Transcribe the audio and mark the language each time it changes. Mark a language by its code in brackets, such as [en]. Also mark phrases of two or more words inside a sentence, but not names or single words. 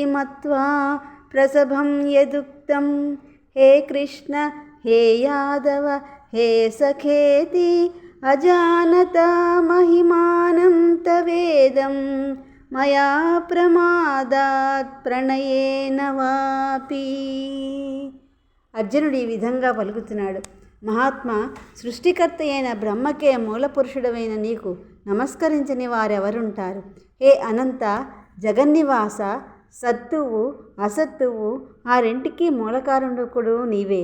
[sa] मत्वा प्रसभं यदुक्तं हे कृष्ण हे यादव हे सखेति अजानता महिमानं तवेदं मया प्रमादात् प्रणयेन वापि [te] అర్జునుడు ఈ విధంగా పలుకుతున్నాడు. మహాత్మా, సృష్టికర్త అయిన బ్రహ్మకే మూలపురుషుడమైన నీకు నమస్కరించని వారెవరుంటారు? హే అనంత జగన్నివాస, సత్తువు అసత్తువు ఆ రెంటికి మూలకారణకుడు నీవే.